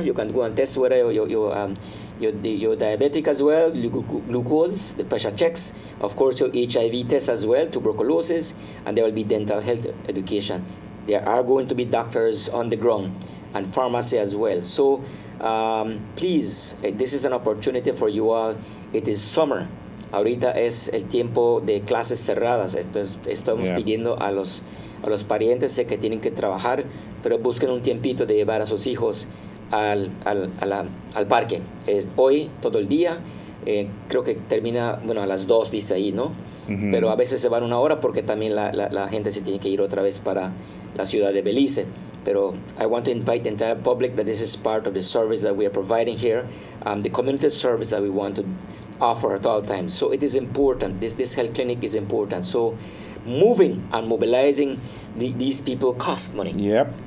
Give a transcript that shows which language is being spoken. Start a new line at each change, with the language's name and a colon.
English: You can go and test whether you're diabetic as well, glucose, the pressure checks, of course your HIV test as well, tuberculosis, and there will be dental health education. There are going to be doctors on the ground and pharmacy as well. So please, this is an opportunity for you all. It is summer.
Spanish: Ahorita es el tiempo de clases cerradas. Estamos pidiendo a los parientes que tienen que trabajar, pero busquen un tiempito de llevar a sus hijos al parque. Es hoy todo el día. Creo que termina, a las 2 dice ahí, ¿no? Pero a veces se van 1 hora porque también la gente se tiene que ir otra vez para la ciudad de Belice.
English: Pero I want to invite the entire public that this is part of the service that we are providing here, the community service that we want to offer at all times. So it is important. This health clinic is important. So moving and mobilizing these people cost money. Yep.